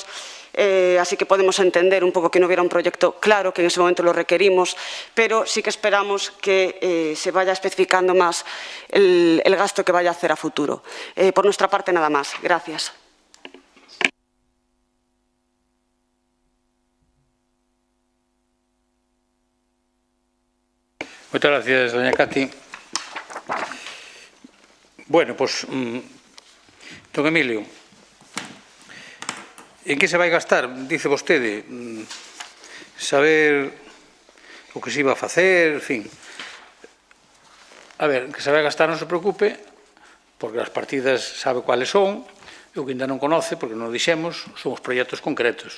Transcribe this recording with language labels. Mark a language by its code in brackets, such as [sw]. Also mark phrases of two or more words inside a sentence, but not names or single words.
[es] Así que podemos entender un poco que no hubiera un proyecto claro, que en ese momento lo requerimos, pero sí que esperamos que se vaya especificando más el gasto que vaya a hacer a futuro. Por nuestra parte, nada más. Gracias. Muchas gracias, doña Cati. [gl] Bueno, pues, don Emilio, en que se vai gastar? Dice vostede, saber o que se iba a facer, en fin. A ver, que se vai gastar non se preocupe, porque as partidas sabe cuáles son, e o que ainda non conoce, porque non o dixemos, son os proxectos concretos.